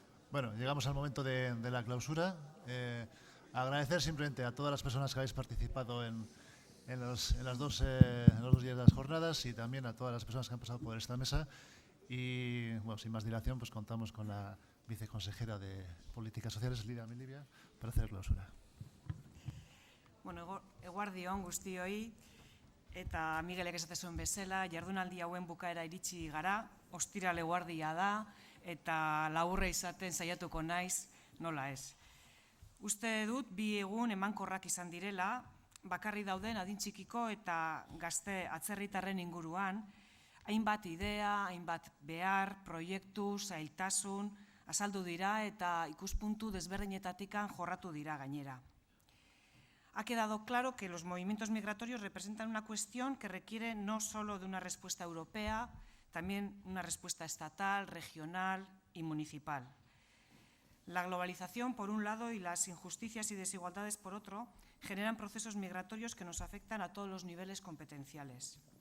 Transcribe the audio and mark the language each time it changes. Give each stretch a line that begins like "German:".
Spanish: Bueno, llegamos al momento de la clausura. Agradecer simplemente a todas las personas que habéis participado en los 2 días de las jornadas y también a todas las personas que han pasado por esta mesa. Y bueno, sin más dilación, pues contamos con la viceconsejera de Políticas Sociales, Lidia Milibia, para hacer clausura.
Basque: Bueno, eguardion guztioi, eta Miguelek esate zuen bezala, jardunaldi hauen bukaera iritsi gara, ostiral eguardia da, eta laburra izaten saiatuko naiz, nola ez. Uste dut, bi egun emankorrak izan direla, bakarri dauden adin txikiko eta gazte atzerritarren inguruan, hainbat idea, hainbat behar, proiektu, zailtasun, azaldu dira eta ikuspuntu desberdinetatikan jorratu dira gainera.
Spanish: Ha quedado claro que los movimientos migratorios representan una cuestión que requiere no solo de una respuesta europea, también una respuesta estatal, regional y municipal. La globalización, por un lado, y las injusticias y desigualdades, por otro, generan procesos migratorios que nos afectan a todos los niveles competenciales.